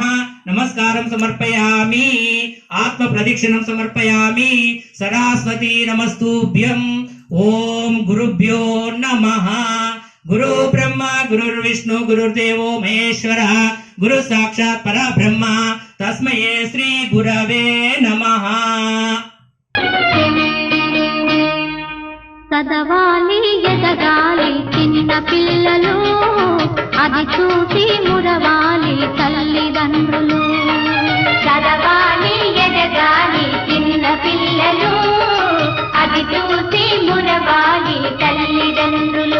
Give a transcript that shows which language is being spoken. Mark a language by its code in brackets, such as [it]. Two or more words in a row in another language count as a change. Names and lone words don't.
[sa] नमस्कारं समर्पयामि आत्म प्रदक्षिणं समर्पयामि। सरस्वती नमस्तुभ्यं। ओम गुरुभ्यो नमः। गुरु ब्रह्मा गुरुर्विष्णु गुरुर्देवो महेश्वरः गुरु साक्षात् परब्रह्म तस्मै श्री गुरवे नमः। [te] చదవాలి ఎదగాలి చిన్న పిల్లలు అది చూసి మురవాలి తల్లిదండ్రులు. చదవాలి ఎదగాలి చిన్న పిల్లలు అది చూసి మురవాలి తల్లిదండ్రులు.